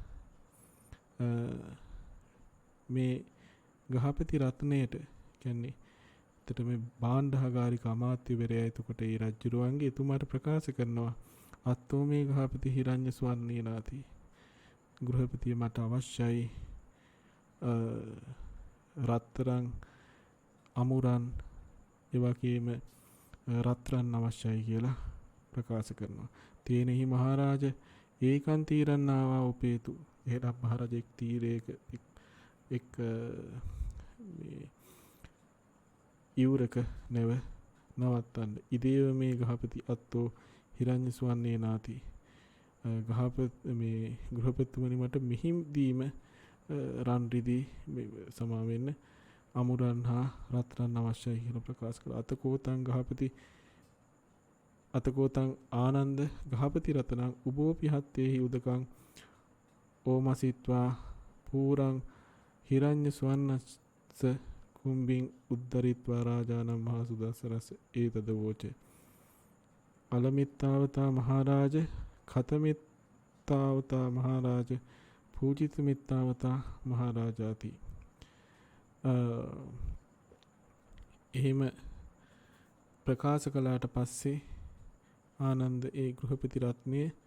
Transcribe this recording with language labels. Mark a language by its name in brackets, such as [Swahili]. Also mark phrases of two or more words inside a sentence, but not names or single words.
[Sinhala] මේ ගහපති රත්නයට කියන්නේ එතට මේ භාණ්ඩාගාරික අමාත්‍යවරයා එතකොට ඒ රජුරුවන්ගේ එතුමාට ප්‍රකාශ කරනවා [Pali] අත්තෝ මේ ගහපති හිරඤ්ඤ ස්වර්ණේනාති [Sinhala] ගෘහපතිය මට අවශ්‍යයි රත්තරන් අමුරන් එවැගේම රත්රන් අවශ්‍යයි කියලා ප්‍රකාශ කරනවා. [Pali] තේනෙහි මහරජ ඒකන් තීරන්නාවා උපේතු. [Sinhala] එහෙනම් මහරජෙක් තීරයක එක් මේ ඉවුරක නැව නවත්තන්න. [Pali] ඉදේව මේ ගහපති අත්තෝ හිරඤ්ඤ ස්වර්ණේ නාති. [Sinhala] මේ ගෘහපතිතුමනි මට මිහිම් දීම රන් රිදී සමා වෙන්න අමුරන් හා රත්රන් අවශ්‍යයි කියලා ප්‍රකාශ කළා. [Pali] අතකෝතං ආනන්ද ගහපති රතනං උබෝපි හත්තේහි උදකං ඕමසිත්වා පූරං හිරඤ්ඤ ස්වන්නස්ස කුම්බින් උද්දරිත්වා රාජානම් මහා සුදස්සරස ඒතද වෝච. අලමිත්තාවතා මහරජ ඛතමිත්තාවතා මහරජ පූජිතමිත්තාවතා මහරජාති. [Sinhala] එහෙම ප්‍රකාශ කළාට පස්සේ ආනන්ද ඒ ගෘහපති රත්නය